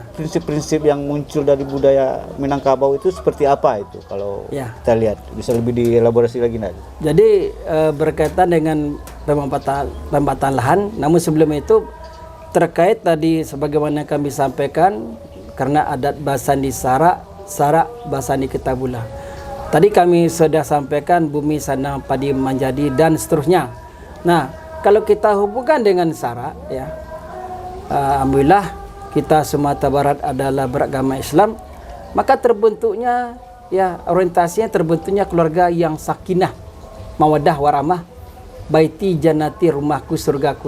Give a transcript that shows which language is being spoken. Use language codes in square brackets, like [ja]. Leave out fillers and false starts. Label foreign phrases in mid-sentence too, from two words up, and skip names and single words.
[id] prinsip-prinsip yang muncul dari budaya Minangkabau itu seperti apa itu kalau Ya. kita lihat, bisa lebih dielaborasi lagi nanti. Jadi berkaitan dengan pemanfaatan lahan, namun sebelum itu terkait tadi sebagaimana kami sampaikan, karena [min] adat Basandi Sarak, Sarak Basandi Ketabula. [id] Tadi kami sudah sampaikan [min] bumi sanang padi menjadi [id] dan seterusnya. Nah, kalau kita hubungkan dengan Sarak, ya, alhamdulillah kita Sumatera Barat adalah beragama Islam, maka terbentuknya, ya, orientasinya terbentuknya keluarga yang [ar] sakinah, mawaddah warahmah, baiti janati, [id] rumahku surgaku.